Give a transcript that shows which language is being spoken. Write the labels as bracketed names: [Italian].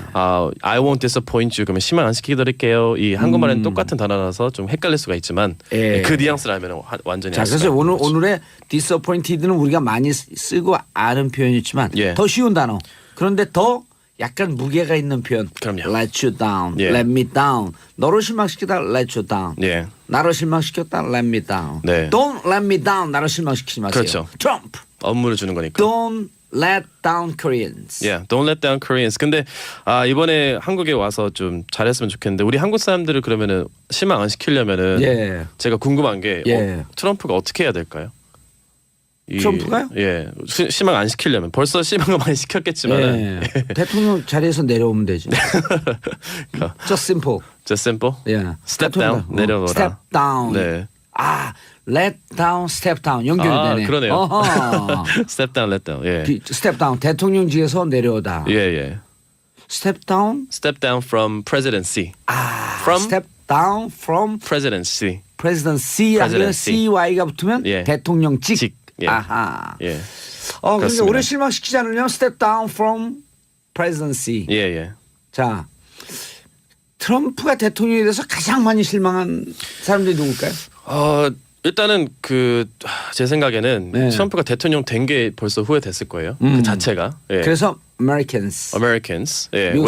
[English] I won't disappoint you. [Korean] 그러면 실망 안 시키게 드릴게요. 이 한국말은 똑같은 단어라서 좀 헷갈릴 수가 있지만 예. 그 뉘앙스를 알면 완전히 자, 알 수가 그래서 있는 거죠. 오늘의 disappointed는 우리가 많이 쓰고 아는 표현이지만 예. 더 쉬운 단어. 그런데 더 약간 무게가 있는 표현. 그럼요. [English] Let you down, [Korean] 예. [English] let me down. [Korean] 너를 실망시키다 [English] let you down. [Korean] 예. 나를 실망시켰다 [English] let me down. [Korean] 네. [English] Don't let me down. [Korean] 나를 실망시키지 마세요. 그렇죠. [English] Trump. [Korean] 업무를 주는 거니까. [English] Don't let down Koreans. Yeah, don't let down Koreans. [Korean] 근데 이번에 한국에 와서 좀 잘했으면 좋겠는데 우리 한국 사람들을 그러면은 실망 안 시키려면은 예. 제가 궁금한 게 예. 트럼프가 어떻게 해야 될까요? 트럼프가요? 예, 실망 안 시키려면 벌써 실망을 많이 시켰겠지만은 예. 대통령 자리에서 내려오면 되지. [English] Just simple. just simple. [Korean] 예. [English] Step down, [Korean] 내려놓으라. [English] Step down. [Korean] 네. [English] 아, let down, step down [Korean] 연결이 되네. 그러네요. 어허. [English] Step down, let down. 예, step down [Korean] 대통령직에서 내려오다. 예, 예. [English] Step down. Step down from presidency. from step down from presidency. presidency. Presidency. [Korean] CY가 붙으면 예. 대통령직. 직. 예. 아하. 예, 그러니까 그렇습니다. 오래 실망시키지 않으려면 [English] step down from presidency. [Korean] 예, 예. 자, 트럼프가 대통령에 대해서 가장 많이 실망한 사람들이 누굴까요? 일단은 제 생각에는 네. 트럼프가 대통령 된 게 벌써 후회됐을 거예요. 그 자체가. 예. [English] 그래서 Americans. Americans. 예. [Korean] 미국